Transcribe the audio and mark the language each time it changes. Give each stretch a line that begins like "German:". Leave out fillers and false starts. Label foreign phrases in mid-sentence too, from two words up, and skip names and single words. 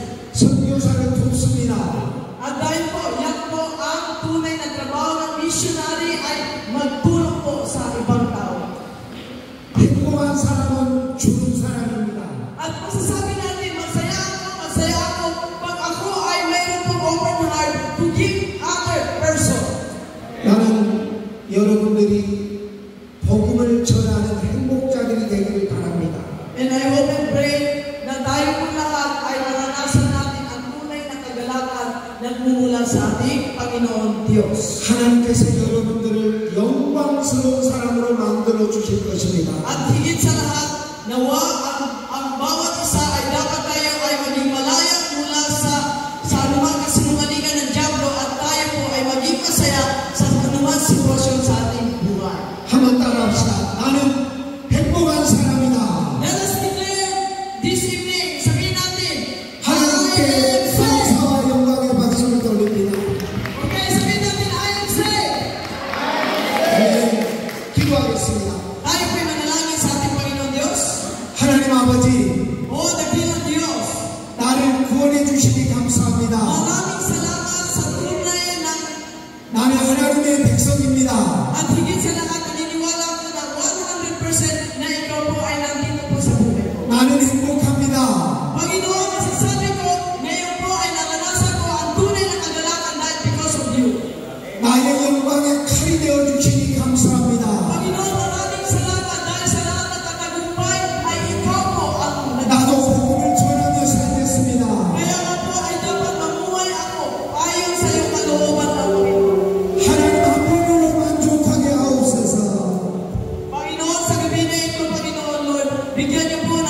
Korean: 선교사를 돕습니다.
Filipino: At dahil po, yan po ang tunay na trabaho ng missionary ay magtulong po sa ibang tao.
Korean: 행복한 사람은 주는 사람입니다.
Filipino: At masasabi natin, masaya ako, pag ako ay mayroon pong
English: open heart to give other person.
Korean: 나는 여러분들이 복음을 전하는 행복자들이 되기를 바랍니다.
English: And I hope and pray
Filipino: na tayo po lahat ay maranasan natin ang tunay na kagalakan nagmumula sa ating Panginoon Diyos.
Korean: 하나님께서 여러분들을 영광스러운 사람으로 만들어 주실 것입니다.
Filipino: At higit sa lahat, nawa ang bawat isa ay dapat tayo ay maging malaya mula sa anumang kasinungalingan ng Diablo at tayo po ay maging masaya sa anumang sitwasyon sa ating buhay.
Korean: 한번 따라합시다. 나는 행복한 사람이다.
English: Let us declare this evening,
Filipino: sabihin natin,
Korean: 하나님께 감사와 영광의 박수를 돌립니다.
Filipino: okay, sabihin natin,
English: I am saved.
Korean: 네, 기도하겠습니다.
Filipino: Tayo po'y manalangin sa ating Panginoon Diyos.
Korean: 하나님 아버지,
Filipino: O dakilang Diyos,
Korean: 나를 구원해 주시기 감사합니다.
Filipino: maraming salamat sa tunay ng
Korean: 나는 하나님의 백성입니다.
Filipino: at higit sa lahat, naniniwala ko na 100% na ikaw po ay nandito po sa buhay ko.
Korean: 나는 행복합니다.
Filipino: Panginoon, masasabi ko, ngayon po ay naranasan ko ang tunay na kagalakan
Korean: 나의 영광의 칼이 되어주시니 감사합니다.
Filipino: Panginoon, maraming salamat dahil sa lahat ng katagumpay ay ikaw po ang
Korean: 나도 복음을 전하며 살겠습니다.
Filipino: Kaya nga po ay dapat mamuhay ako ayon sa iyong kalooban ng Panginoon.
Korean: 하나님 한 분으로 만족하게 하옵소서.
Filipino: Panginoon, sa gabi na ito, Panginoon, Lord, bigyan niyo